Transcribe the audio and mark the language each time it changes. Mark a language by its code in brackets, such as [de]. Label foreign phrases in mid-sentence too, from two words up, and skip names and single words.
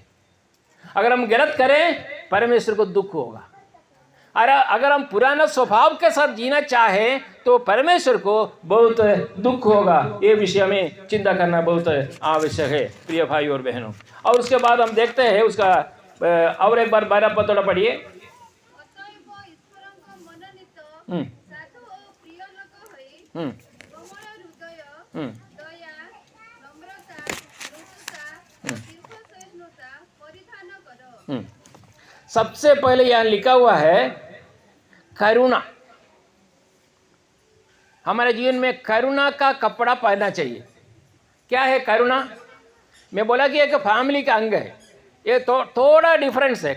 [hi] अगर हम गलत करें परमेश्वर को दुख होगा। अगर हम पुराना स्वभाव के साथ जीना चाहें तो परमेश्वर को बहुत दुख होगा। ये विषय में चिंता करना बहुत आवश्यक है प्रिय भाई और बहनों। और उसके बाद हम देखते हैं उसका और एक बार 12 पद थोड़ा पढ़िए। [or] ଅତଏବ ଈଶ୍ୱରଙ୍କ ମନୋନୀତ ସାଧୁ ଓ ପ୍ରିୟ ଲୋକ ହୋଇ କୋମଳ ହୃଦୟ, ଦୟା, ନମ୍ରତା, ମୃଦୁତା, ଦୀର୍ଘସହିଷ୍ଣୁତା ପରିଧାନ କର। [hi] सबसे पहले यहाँ लिखा हुआ है करुणा। हमारे जीवन में करुणा का कपड़ा पहनना चाहिए। क्या है करुणा? मैं बोला कि एक फैमिली का अंग है। ये थोड़ा डिफरेंस है।